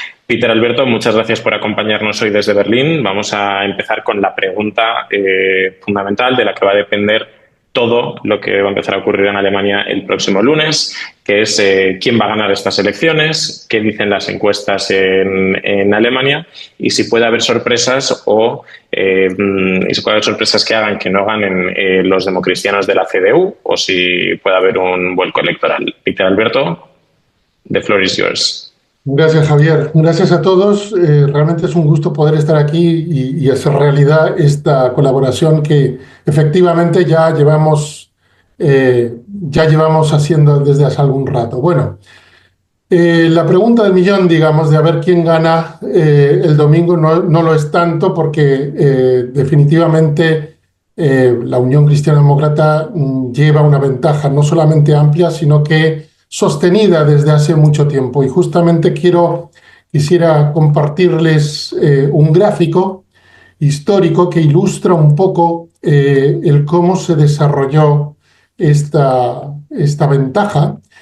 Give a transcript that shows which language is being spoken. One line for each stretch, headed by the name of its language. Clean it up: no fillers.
Spanish: Peter Alberto, muchas gracias por acompañarnos hoy desde Berlín. Vamos a empezar con la pregunta fundamental de la que va a depender todo lo que va a empezar a ocurrir en Alemania el próximo lunes, que es quién va a ganar estas elecciones, qué dicen las encuestas en Alemania y si puede haber sorpresas que hagan que no ganen los democristianos de la CDU o si puede haber un vuelco electoral.
English: Peter Alberto, the floor is yours.
Spanish: Gracias, Javier. Gracias a todos. Realmente es un gusto poder estar aquí y hacer realidad esta colaboración que efectivamente ya llevamos haciendo desde hace algún rato. Bueno, la pregunta del millón, digamos, de a ver quién gana el domingo no lo es tanto porque definitivamente la Unión Cristiana Demócrata lleva una ventaja no solamente amplia, sino que sostenida desde hace mucho tiempo. Y justamente quisiera compartirles un gráfico histórico que ilustra un poco el cómo se desarrolló esta ventaja.